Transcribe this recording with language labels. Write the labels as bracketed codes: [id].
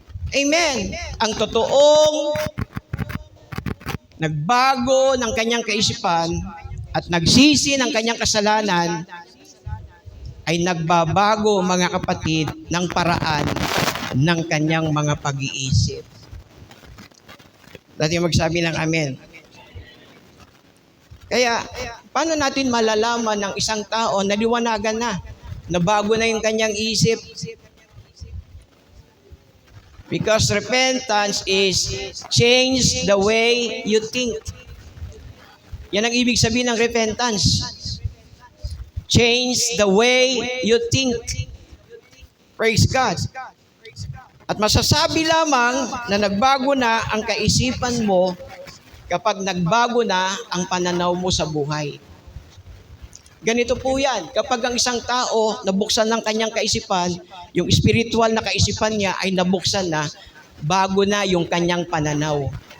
[tl] Amen. Ang totoong nagbago ng kanyang kaisipan at nagsisi ng kanyang kasalanan ay nagbabago, mga kapatid, ng paraan ng kanyang mga pag-iisip. Dati magsabi ng amen. Kaya, paano natin malalaman ng isang tao na liwanagan na bago na yung kanyang isip? [en] Because repentance is change the way you think. [tl] Yan ang ibig sabihin ng repentance. [en] Change the way you think. Praise God. [tl] At masasabi lamang na nagbago na ang kaisipan mo kapag nagbago na ang pananaw mo sa buhay. Ganito po yan. Kapag ang isang tao nabuksan ng kanyang kaisipan, yung spiritual na kaisipan niya ay nabuksan na, bago na yung kanyang pananaw.